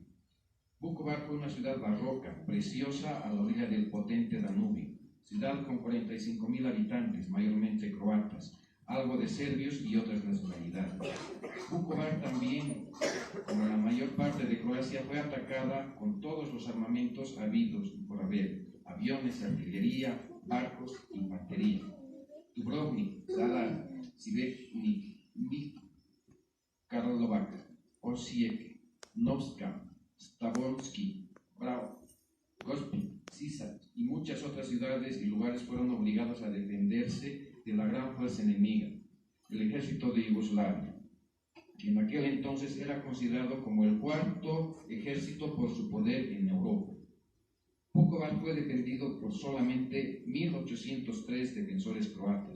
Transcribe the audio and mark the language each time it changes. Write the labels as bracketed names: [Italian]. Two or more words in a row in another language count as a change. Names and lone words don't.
[Spanish] Vukovar fue una ciudad barroca, preciosa a la orilla del potente Danubio, ciudad con 45.000 habitantes, mayormente croatas, algo de serbios y otras nacionalidades. Vukovar también, como la mayor parte de Croacia, fue atacada con todos los armamentos habidos y por haber: aviones, artillería, barcos, infantería. Dubrovnik, Zadar, Sibetnik, Karlovac, Osijek, Novska, Stavonsky, Bravo, Gospić, Sisak y muchas otras ciudades y lugares fueron obligados a defenderse de la gran fuerza enemiga, el ejército de Yugoslavia, que en aquel entonces era considerado como el cuarto ejército por su poder en Europa. Vukovar fue defendido por solamente 1.803 defensores croatas.